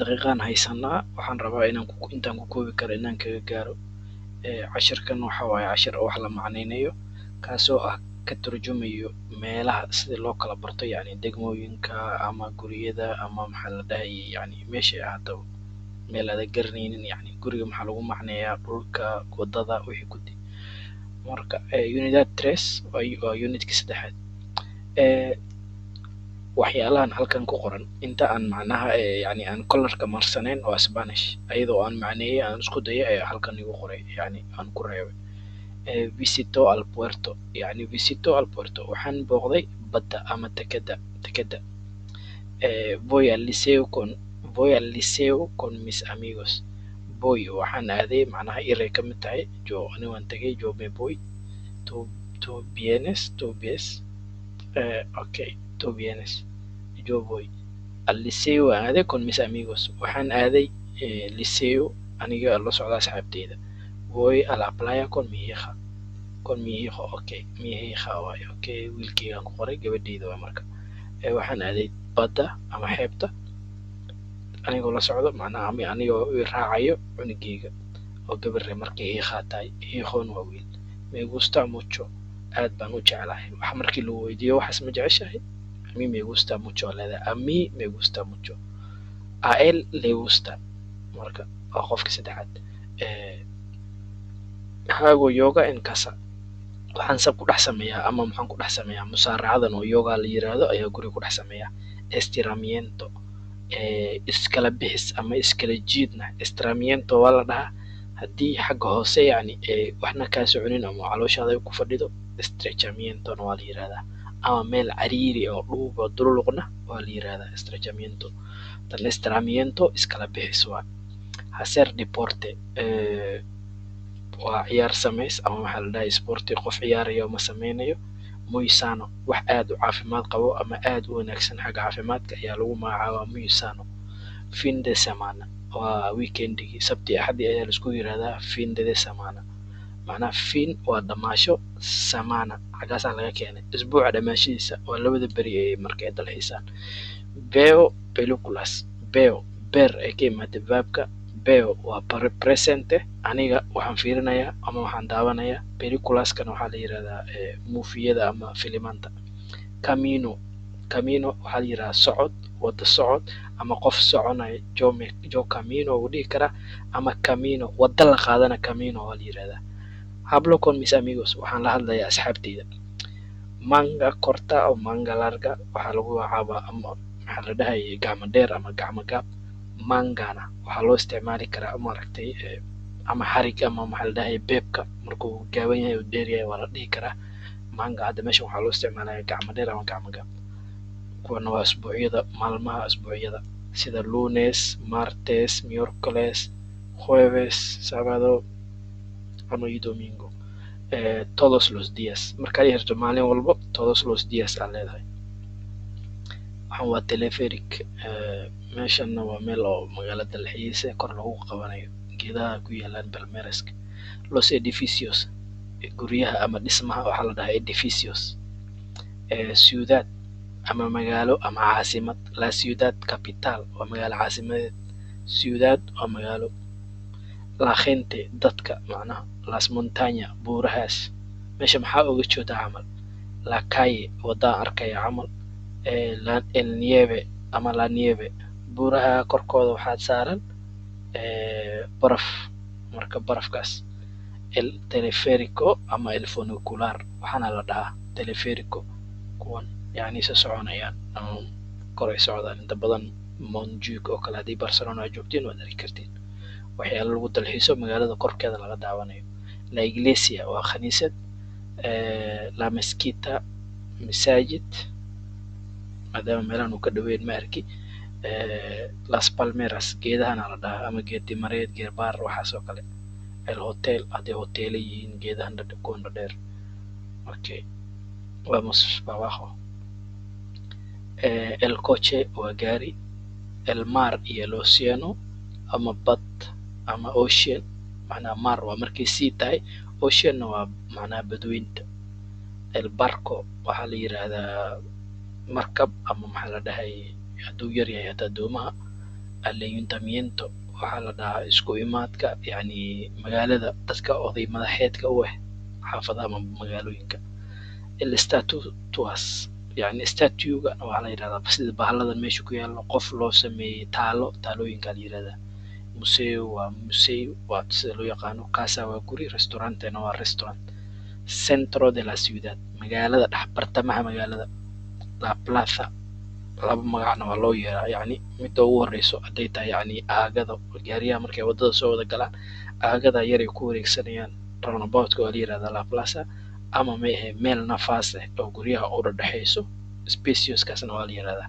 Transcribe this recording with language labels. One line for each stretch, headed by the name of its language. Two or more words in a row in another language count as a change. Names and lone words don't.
Somali: daqiiqaan haysanaa waxaan rabaa intaan ku koobi karo inaan kaga gaaro cashirkan waxa waaye cashir oo wax la macnaynayo kaasoo ah ka turjumayo meelaha sida loo kala barto yacni degmooyinka ama guriyada ama maxaa la dhahayay yacni meeshay ahaato meel aad garanaynin yacni guriga maxaa lagu macneeyaa dhulka wadada wixii ku marka unidad 3 waa unitka saddexaad waxyaalahan halkan ku qoran inta aan macnaha yacni aan colorka marsanayn oo Spanish ayadoo aan macneeyay aan isku dayo ayaa halkan igu qoray yacni aan ku reebay
Spanish: visito al puerto
Somali: yacni
Spanish: visito al puerto
Somali: waxaan booqday badda ama tekeda
Spanish: voy al liceo con mis amigos voy
Somali: waxaan aaday macnaha iray ka mid tahay
Spanish: jo
Somali: ani waan tagay
Spanish: jo me voy tú vienes okay tú vienes yo voy al liceo
Somali: aan aaday
Spanish: con mis amigos
Somali: waxaan aaday liceo aniga la socda asxaabteyda
Spanish: voy a la playa con mi hijo
Somali: okay
Spanish: mi hija
Somali: waaye okay wiilkeygaan ku qoray gabadheyda waa marka waxaan aaday badda ama xeebta anigoo la socdo macnaha anigoo raacayo cunugeyga oo gabarre markay hiiqa tahay hiiqoon waa wiil
Spanish: me gusta mucho
Somali: aad baan u jeclahay wax markii lagu weydiiyo waxaas ma jeceshahay
Spanish: a mí me gusta mucho
Somali: leedahay
Spanish: a mí me gusta mucho a él le gusta
Somali: marka waa qofka saddexaad
Spanish: hago yoga en casa
Somali: waxaan sab ku dhex sameeyaa ama maxaan ku dhex sameeyaa musaaracadan oo yoga la yiraahdo ayaa guriga ku dhex sameeyaa estiramiento iskala bixis ama iskala jiidna estiramiento waa la dhahaa haddii xagga hoose yacni waxna kaa soconin ama calooshaada ay ku fadhido estretchamientona waa la yirahdaa ama meel cariiri oo dhuuba dululuqna waa la yirahdaa estretchamiento tan estiramiento iskala bixis waa
Spanish: hacer deporte
Somali: waa ciyaar samays ama waxaa la dhahay sporti qof ciyaarayo ma sameynayo
Spanish: muy sano
Somali: wax aad u caafimaad qabo ama aad u wanaagsan xagga caafimaadka ayaa lagu magacaabaa
Spanish: muy sano fin de semana
Somali: waa weekendigi sabti axadi ayaa la isku yiraahdaa
Spanish: fin de semana
Somali: macnaha fin waa dhamaasho samana xaggaasaa laga keenay isbuuca dhamaashadiisa waa labada beri ee markay dalxiisaan
Spanish: veo películas
Somali: veo ber ay ka imaatay verbka veo waa presente aniga waxaan fiirinayaa ama waxaan daawanayaa películaskana waxaa la yirahdaa muufiyada ama filimanta camino waxaa la yirahdaa socod wada socod ama qof soconaya
Spanish: jo camino
Somali: uu dhihi karaa ama camino wada la qaadana camino waa la yirahdaa
Spanish: hablo con mis
Somali: amigos waxaan la hadlayaa asxaabteyda
Spanish: manga corta
Somali: oo
Spanish: manga larga
Somali: waxaa lagu magacaabaa ama maxaa la dhahayay gacmo dheer ama gacmo gaab mangana waxaa loo isticmaali karaa maaragtay ama xarig ama maxaa la dhahayay beebka markuu gaaban yahay oo dheer yahay waa la dhihi karaa manga hadda meeshan waxaa loo isticmaalaya gacmo dheer ama gacmo gaab kuwana waa asbuucyada maalmaha asbuucyada sida
Spanish: lunes martes miércoles jueves sábado
Somali: ama domingo
Spanish: todos los días
Somali: markaad yeerto maalin walbo
Spanish: todos los días
Somali: aad leedahay waxaan waa teleferic meeshanna waa meel oo magaalada dalxiisa kor lagu qabanayo geedaha ku yaalaan balmereska
Spanish: los edificios
Somali: guryaha ama dhismaha waxaa la dhahaa edificios ciudad ama magaalo ama caasimad
Spanish: la ciudad capital
Somali: waa magaalo caasimadeed ciudad waa magaalo
Spanish: la gente
Somali: dadka macnaha
Spanish: las montaña
Somali: buurahaas meesha maxaa uga jeedaa camal
Spanish: la calle
Somali: wadaan arkaya camal
Spanish: el nieve
Somali: ama
Spanish: la nieve
Somali: buuraha korkooda waxaad saaran baraf marka barafkaas
Spanish: el teleférico
Somali: ama
Spanish: el funicular
Somali: waxaana la dhahaa teleférico kuwan yacni se soconayaan ama kor ay socdaan inta badan Montjuic oo kale haddii Barcelona aad joogtiin waad arki kartiin waxyaalo lagu dalxiiso magaalada korkeeda laga daawanayo
Spanish: la iglesia
Somali: waa khaniisad
Spanish: la mezquita
Somali: masaajid maadaama meelahan uu ka dhaweyn ma arki
Spanish: las palmeras
Somali: geedahana la dhahaa ama geed dimareed geed baar waxaas oo kale
Spanish: el hotel
Somali: haddii hoteela yihiin geedahan kuwan dheer okay
Spanish: vamos para abajo el coche
Somali: waa gaari
Spanish: el mar
Somali: iyo
Spanish: el océano
Somali: ama bad ama ocean macnaha mar waa markay sii tahay, oceanna waa macnaha badweynta.
Spanish: El barco
Somali: waxaa la yiraahdaa markab ama maxaa la dhahay hadduu yar yahay hataa doomaha. Ayuntamiento waxaa la dhahaa isku imaadka yani magaalada dadka oday madaxeedka u ah xaafadaha ama magaalooyinka.
Spanish: El statuas
Somali: yani statuga waxaa la yirahdaa sida bahaladan meesha ku yaalo qof loo sameeyey taalooyinka la yirahdaa. Museo waa museo waa sida loo yaqaano. Casa waa guri, restaurantena waa restaurant.
Spanish: Centro de la ciudad
Somali: magaalada dhex bartamaha magaalada.
Spanish: La plaza
Somali: laba magacna waa loo yeeraa, yani midda ugu horeyso hadday tahay yani aagada gaariyaha markay wadada soo wada galaan aagada yar ay ku wareegsanayaan roundabout-ka waa la yirahdaa
Spanish: la plaza,
Somali: ama mehe meel nafaas leh oo guryaha u dhexeyso spacioskaasna waa la yirahdaa.